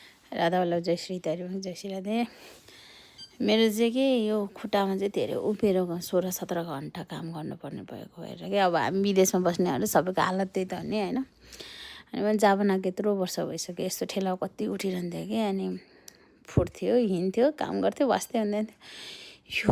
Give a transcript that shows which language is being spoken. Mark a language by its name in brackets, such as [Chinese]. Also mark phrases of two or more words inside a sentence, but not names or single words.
[Hindi] राधा वल्लभ जय श्री हरि जय श्री राधे। [Nepali] मेरो चाहिँ के यो खुट्टामा चाहिँ धेरै उभिएर 16-17 घन्टा काम गर्नुपर्ने भएको भएर कि अब हामी विदेशमा बस्नेहरू सबैको हालत त्यही त हो नि होइन। अनि मैले जापाना यत्रो वर्ष भइसक्यो यस्तो ठेला कति उठिरहन्थ्यो कि अनि फुट्थ्यो हिँड्थ्यो काम गर्थ्यो वास्तै हुँदैन थियो।